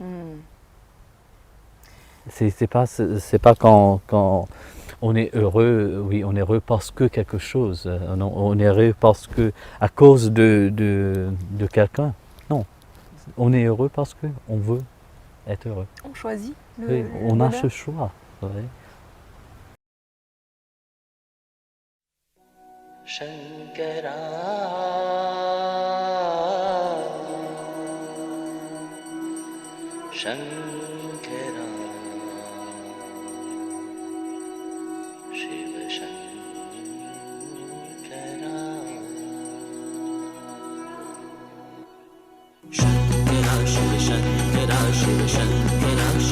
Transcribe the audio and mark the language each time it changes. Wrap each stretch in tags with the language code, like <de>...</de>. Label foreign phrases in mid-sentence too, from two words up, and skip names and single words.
<fr>C'est pas quand on est heureux, oui, on est heureux parce que quelque chose, on est heureux parce que, à cause de quelqu'un. Non, on est heureux parce qu'on veut être heureux. On choisit oui, on a ce choix. Oui.</fr> <sa>Shankara Shankara Shiva Shankara Shankara Shiva Shankara Shiva Shankara</sa>